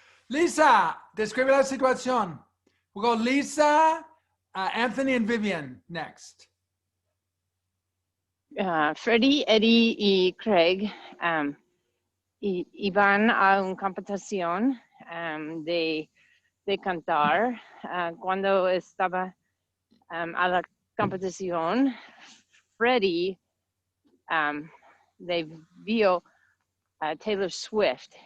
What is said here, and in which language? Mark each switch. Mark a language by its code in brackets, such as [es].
[es] Lisa, describe la situación. [en] We'll go Lisa, Anthony, and Vivian next. [es] Freddie, Eddie y Craig iban a una competición de cantar cuando estaba a la competición, Freddie le vio a Taylor Swift.